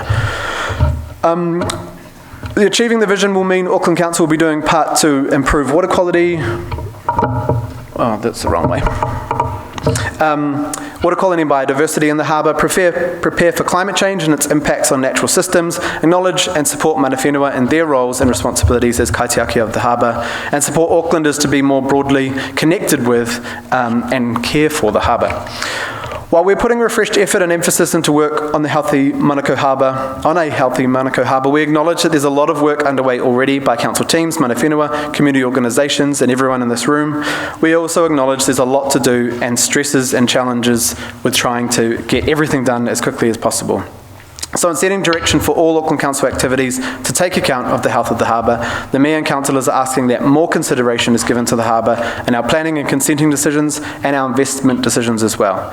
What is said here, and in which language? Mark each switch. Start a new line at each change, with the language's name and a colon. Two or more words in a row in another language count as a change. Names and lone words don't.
English: Achieving the vision will mean Auckland Council will be doing part to improve water quality. Oh, that's the wrong way. Water quality and biodiversity in the harbour, prepare for climate change and its impacts on natural systems, acknowledge and support
Māori: mana whenua
English: in their roles and responsibilities as kaitiaki of the harbour, and support Aucklanders to be more broadly connected with and care for the harbour. While we're putting refreshed effort and emphasis into work on a healthy Manukau Harbour, we acknowledge that there's a lot of work underway already by council teams,
Māori: mana whenua,
English: community organisations and everyone in this room. We also acknowledge there's a lot to do and stresses and challenges with trying to get everything done as quickly as possible. So in setting direction for all Auckland Council activities to take account of the health of the harbour, the Mayor and councillors are asking that more consideration is given to the harbour in our planning and consenting decisions and our investment decisions as well.